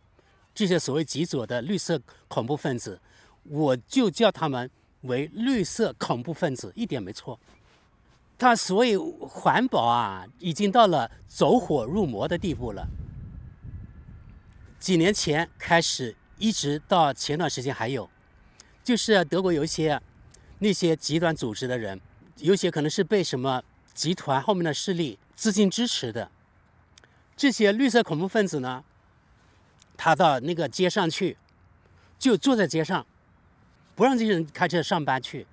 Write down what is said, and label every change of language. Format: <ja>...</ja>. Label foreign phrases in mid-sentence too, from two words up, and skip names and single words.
<zh>這些所謂極左的綠色恐怖分子，我就叫他們為綠色恐怖分子，一點沒錯。他所謂環保啊，已經到了走火入魔的地步了。幾年前開始，一直到前段時間還有，就是德國有一些那些極端組織的人，有些可能是被什麼集團後面的勢力資金支持的，這些綠色恐怖分子呢，他到那個街上去，就坐在街上，不讓這些人開車上班去。</zh>